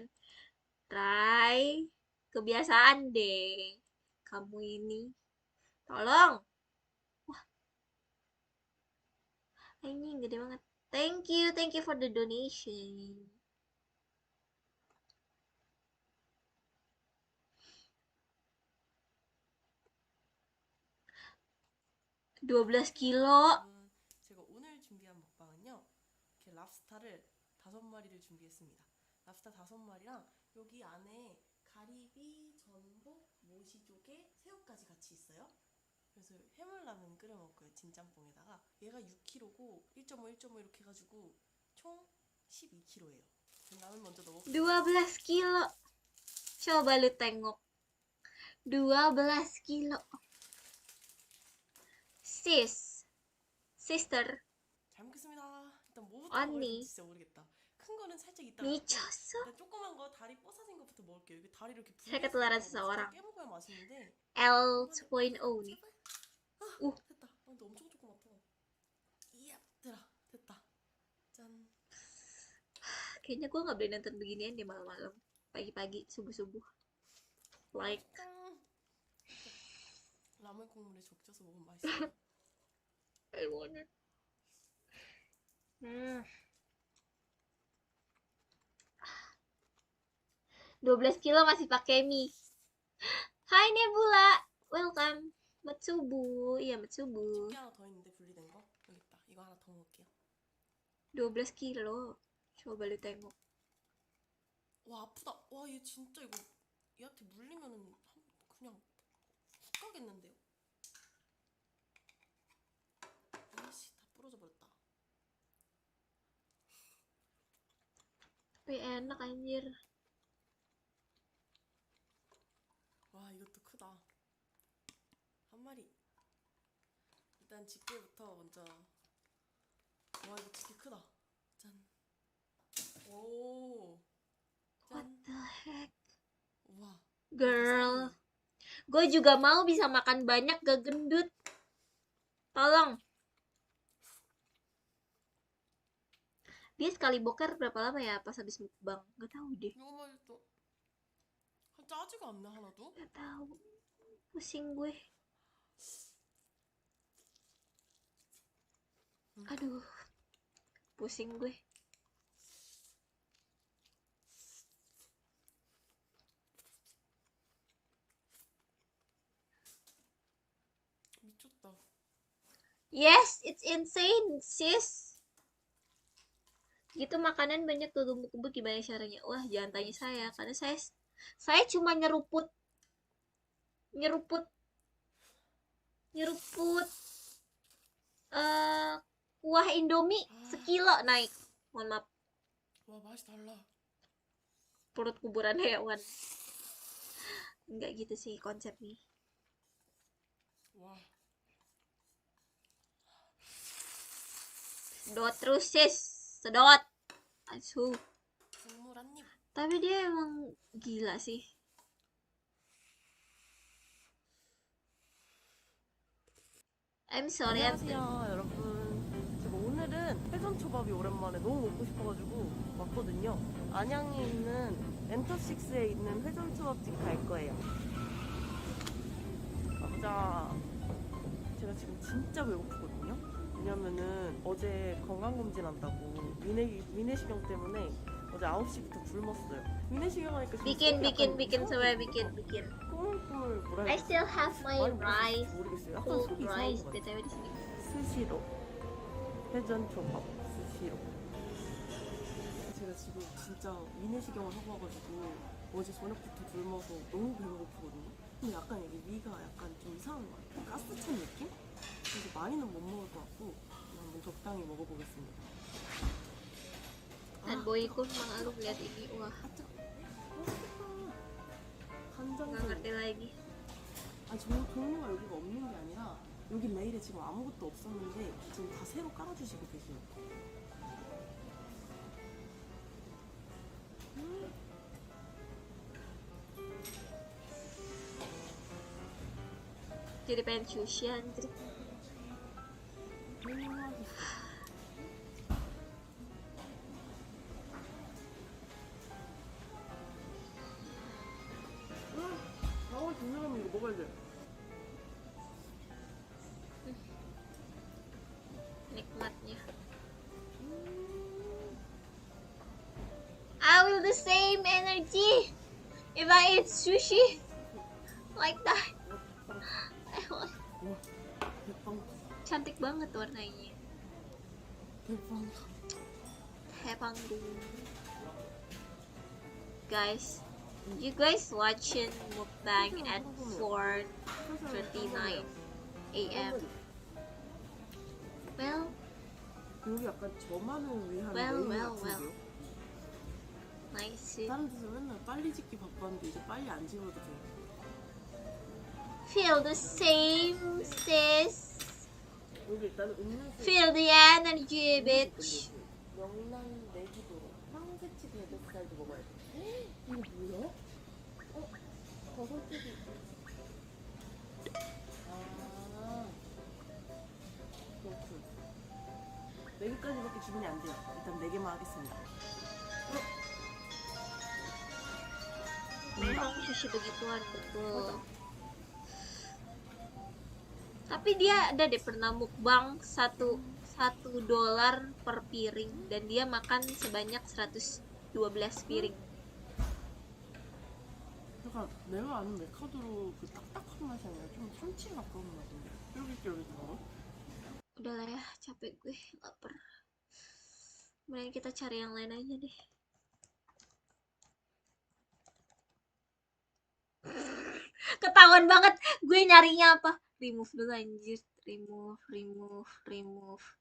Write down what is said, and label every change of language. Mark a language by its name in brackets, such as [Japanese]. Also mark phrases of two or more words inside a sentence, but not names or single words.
[Indonesian] Rai, kebiasaan deh kamu ini. Tolong. Wah, anjing gede banget. [English] Thank you for the donation. [Indonesian] (12 kilo) [Korean] 제가 오늘 준비한 먹방은요. 이렇게 랍스타를 5마리를 준비했습니다. 랍스타 5마리랑 여기 안에 가리비, 전복, 모시조개, 새우까지 같이 있어요. 그래서 해물라면 끓여 먹을 거예요. 진짬뽕에다가. 얘가 6kg고 1.5 이렇게 해가지고 총 12kg예요. 라면 먼저 넣어볼게요. [Indonesian] 12 kilo. Coba lu tengok. 12 kilo. [English] Sister. [Korean] 잘 먹겠습니다. 일단 뭐부터 먹을지 진짜 모르겠다. 큰 거는 살짝 이따가 미쳤어? 일단 조그만 거 다리 뽀사진 거부터 먹을게요. 여기 다리를 이렇게 [Indonesian] Saya ketularan seseorang. [Korean] 깨먹어야 맛있는데. [Indonesian] L 2.0 nih. [Korean] 됐다. 근데 엄청 조그맣다. 이야, 됐다. 짠. [Indonesian] Kayaknya gue nggak boleh nonton beginian deh malam-malam, pagi-pagi, subuh-subuh. [English] Like. [Korean] 라면 국물에 적셔서 먹으면 맛있어요. [English] I want it. [Indonesian] 12 kilo masih pakai mie. [English] Hai Nebula, welcome. [Indonesian] Matsubu, iya Matsubu. [Korean] 하나 더 있는데 분리된 거 여기 있다. 이거 하나 더 먹을게요. 12 kilo. Coba lu tengok. 와 아프다. 와 얘 진짜 이거 얘한테 물리면은 그냥 훅 가겠는데요. 아이씨 다 부러져 버렸다. [Indonesian] Tapi enak anjir. [Korean] 와 이것도 크다. 한 마리. 일단 집게부터 먼저. 와 이거 되게 크다. 짠. 오. [English] What the heck? [Indonesian] Wah. [English] Girl. [Indonesian] Gue juga mau bisa makan banyak gak gendut. Tolong. Dia sekali boker berapa lama ya pas habis mukbang? Gak tahu deh. [Korean] 이거 맛있어. 짜지가 않나 하나도? [Indonesian] Gak tahu. Pusing gue. Aduh. Pusing gue. [Korean] 미쳤다. [English] Yes, it's insane, sis. [Indonesian] Gitu makanan banyak tuh tumbuk-tumbuk, gimana caranya? Wah, jangan tanya saya, karena saya cuma nyeruput kuah Indomie sekilo naik. Mohon maaf. Wah, [Korean] 맛이 달라. [Indonesian] Perut kuburan hewan. Enggak gitu sih konsepnya. Wah. Sedot terus sis, sedot. Asu. [Korean] 국물 한 입. [Indonesian] Tapi dia emang gila sih. [English] I'm sorry. [Korean] 안녕하세요 여러분. 제가 오늘은 회전초밥이 오랜만에 너무 먹고 싶어가지고 왔거든요. 안양에 있는 엔터식스에 있는 회전초밥집 갈 거예요. 가보자. 제가 지금 진짜 배고프거든요. 왜냐면은 어제 건강검진 한다고 위내시경 때문에 어제 9시부터 굶었어요. 위내시경 하니까 지금 [Indonesian] bikin [Korean] 속이 [Indonesian] semua bikin [Korean] 꾸물꾸물 뭐라 [English] I [Korean] 해야 [English] still have my [Korean] 말을 [English] rice [Korean] 모르겠어요. 약간 [English] cold [Korean] 속이 [English] rice [Korean] 이상한 것 [Indonesian] btw di [Korean] 같아요. [Indonesian] sini [Korean] 스시로 회전 초밥 스시로 제가 지금 진짜 위내시경을 하고 와가지고 어제 저녁부터 굶어서 너무 배고프거든요. 근데 약간 이게 위가 약간 좀 이상한 것 같아요. 가스 찬 느낌? 그래서 많이는 못 먹을 것 같고 한번 적당히 먹어보겠습니다. [Indonesian] dan boyku mengeluh lihat ini wah nggak ngerti lagi. [Korean] 종류가 여기가 없는 게 아니라 여기 레일에 지금 아무것도 없었는데 지금 다 새로 깔아주시고 계세요. [Indonesian] Jadi pengen sushi anjir. [Korean] 이거 먹어야 돼. [Indonesian] Nikmatnya. [English] I will the same energy if I eat sushi like that. [Indonesian] Cantik banget warnanya. Hepanggung. [English] Guys, you guys watching mukbang at 4:39 a.m. Well, [Korean] 여기 약간 저만을 위한 [English] well. [Korean] 같은데요? [English] Nice. [Korean] 다른 데서 맨날 빨리 짓기 바빴는데 이제 빨리 안 지워도 돼요. [English] Feel the same, sis. [Korean] 여기 일단은 음료수. [English] Feel the energy, bitch. [Korean] 명란 내기도로 황새치 대뱃살도 먹어야 돼. 이거 뭐야? 버섯튀기. 그렇군. 4개까지밖에 주문이 안 돼요. 일단 4개만 하겠습니다. [Indonesian] Memang sushi begituan betul. Tapi dia ada deh pernah mukbang $1 per piring dan dia makan sebanyak 112 piring. [Korean] 약간 내가 아는 메카도로 그 딱딱한 맛이 아니라 좀 참치 가까운 맛인데 쫄깃쫄깃한 거? [Indonesian] Udahlah ya, capek gue, lapar. Mending kita cari yang lain aja deh. Ketahuan banget gue nyarinya apa. Remove dulu anjir. Remove.